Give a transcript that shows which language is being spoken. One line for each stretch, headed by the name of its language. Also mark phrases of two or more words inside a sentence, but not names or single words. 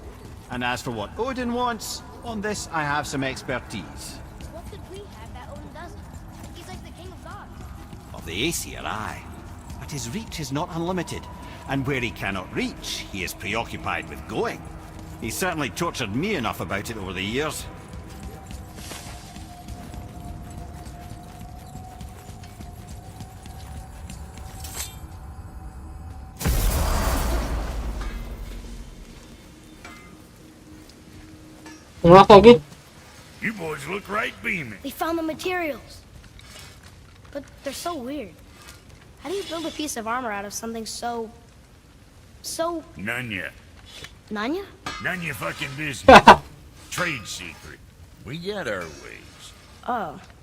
English: And as for what Odin wants, on this I have some expertise. What could we have that Odin doesn't? He's like the king of gods. Of the Aesir, aye. But his reach is not unlimited. And where he cannot reach, he is preoccupied with going. He's certainly tortured me enough about it over the years. Ngelak lagi. You boys look right beaming. We found the materials. But they're so weird. How do you build a piece of armor out of something so... None yet. Nanya? None your fucking business. Trade secret. We got our ways. Oh.